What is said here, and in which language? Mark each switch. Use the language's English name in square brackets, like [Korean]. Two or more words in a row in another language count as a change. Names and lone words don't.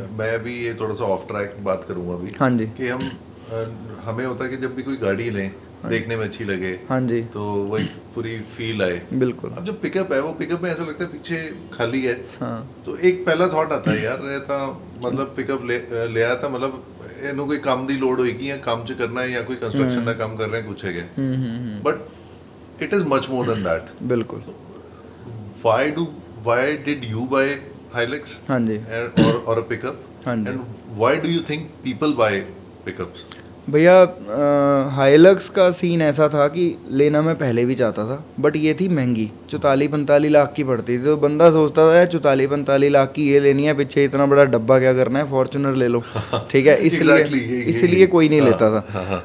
[Hindi] मैं अभी ये थोड़ा सा [English] off track [Hindi] बात करूंगा अभी। हाँ जी। कि हमें होता है कि जब भी कोई गाड़ी लें, देखने में अच्छी लगे, हाँ जी, तो वही पूरी फील आए। बिल्कुल। अब जो पिकअप है, वो पिकअप में ऐसा लगता है पीछे खाली है, हाँ, तो एक पहला थॉट आता है यार ये तो मतलब पिकअप ले आया था, मतलब [Punjabi] ਇਹਨੂੰ ਕੋਈ ਕੰਮ ਦੀ ਲੋੜ ਹੋਏਗੀ ਜਾਂ ਕੰਮ ਚ ਕਰਨਾ ਹੈ ਜਾਂ ਕੋਈ ਕੰਸਟਰਕਸ਼ਨ ਦਾ ਕੰਮ ਕਰ ਰਹੇ ਕੁਝ ਹੈਗੇ, [English] but it is much more than that. [Hindi] बिल्कुल। [English] why did you buy Hilux [Hindi] हाँ जी। [English] or a pickup, [Hindi] हाँ जी। [English] and why do you think people buy pickups? [Hindi] भैया हाइलक्स का सीन ऐसा था कि लेना मैं पहले भी चाहता था, बट ये थी महंगी, 44-45 लाख की पड़ती थी, तो बंदा सोचता था 44-45 लाख की ये लेनी है, पीछे इतना बड़ा डब्बा क्या करना है, फॉर्च्यूनर ले लो, ठीक है, इसलिए कोई नहीं लेता था।